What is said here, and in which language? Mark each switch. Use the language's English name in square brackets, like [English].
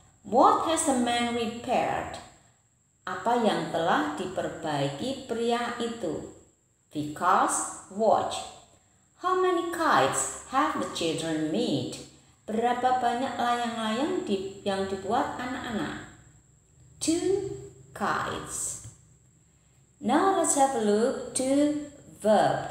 [English] What has the man repaired? [Indonesian] Apa yang telah diperbaiki pria itu? [English] Vika's watch. How many kites have the children made? [Indonesian] Berapa banyak layang-layang yang dibuat anak-anak? [English] 2 kites. Now let's have a look to verb.